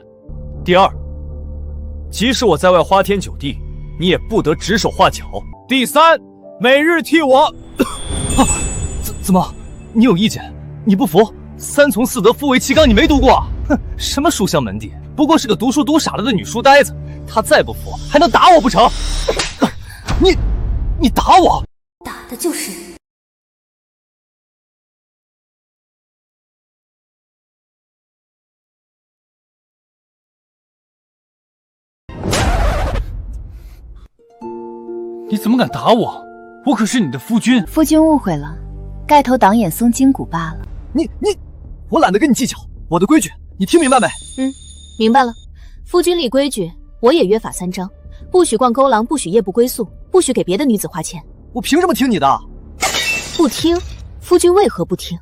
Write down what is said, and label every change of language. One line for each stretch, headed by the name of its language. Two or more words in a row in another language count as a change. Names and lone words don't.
Chinese: 第二，即使我在外花天酒地，你也不得指手畫腳。第三，每日替我怎麼？你有意見？你不服？三從四德，夫為其綱，你沒讀過啊？哼，什麼書香門第，不過是個讀書讀傻了的女書呆子。她再不服，還能打我不成？你打我？打的就是你。你怎麼敢打我？我可是你的夫君。夫君誤會了，蓋頭擋眼鬆筋骨罷了。我懶得跟你計較，我的規矩你聽明白沒？明白了。夫君立規矩，我也約法3章：不許逛勾廊，不許夜不歸宿，不許給別的女子花錢。我憑什麼聽你的？不聽？夫君為何不聽？